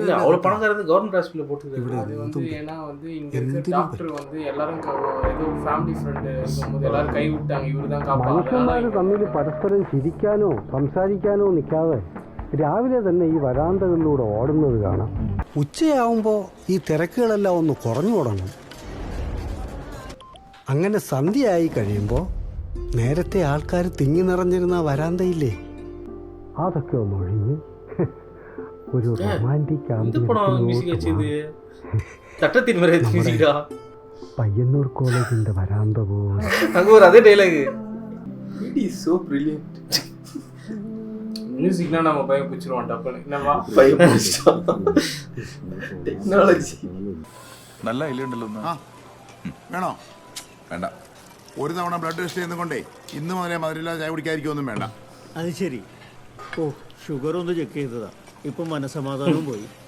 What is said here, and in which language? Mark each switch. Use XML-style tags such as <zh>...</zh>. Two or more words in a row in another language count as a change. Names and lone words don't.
<ta>அவ்வளோ பணக்காரது</ta> <en>government hospitalல</en> <ta>போட்டு ஏன்னா வந்து இங்க இருக்க டாக்டர் வந்து எல்லாரும் ஏதோ</ta> <en>family friend</en> <ta>இருக்கும்போது எல்லாரும் கை விட்டாங்க இவரு தான்</ta> <ml>മനുഷ്യന്മാര് തമ്മിൽ പരസ്പരം ചിരിക്കാനോ സംസാരിക്കാനോ നിൽക്കാതെ രാവിലെ തന്നെ ഈ വരാന്തകളിലൂടെ ഓടുന്നത് കാണാം. ഉച്ചയാവുമ്പോൾ ഈ തിരക്കുകളെല്ലാം ഒന്ന് കുറഞ്ഞു തുടങ്ങും. അങ്ങനെ സന്ധ്യയായി കഴിയുമ്പോൾ നേരത്തെ ആൾക്കാർ തിങ്ങി നിറഞ്ഞിരുന്ന വരാന്തയില്ലേ, അതൊക്കെ ഒന്ന് ഒഴിഞ്ഞ് ഒരു റൊമാൻറ്റിക് പയ്യന്നൂർ കോളേജിന്റെ വരാന്ത പോലെ.</ml> <ta>அதே டைலாக்.</ta> <en>It is so brilliant.</en> <ta>மியூசிக்னா நம்ம பயம் பிடிச்சிருவோம் டப்புன்னு. என்னவா பயம் பிடிச்சிட்டோம்.</ta> <ml>ടെക്നോളജി. നല്ല ഇലയുണ്ടല്ലോ. വേണോ? വേണ്ട. ഒരു തവണ</ml> <en>blood test</en> <ml>ചെയ്യുന്നതുകൊണ്ടേ ഇന്ന് മുതലേ മധുരമില്ലാതെ ചായ കുടിക്കാതിരിക്കൊന്നും വേണ്ട. അത് ശരി. ഓ, ഷുഗർ ഒന്ന് ചെക്ക് ചെയ്തതാ, ഇപ്പൊ മനസ്സമാധാനവും പോയി.</ml>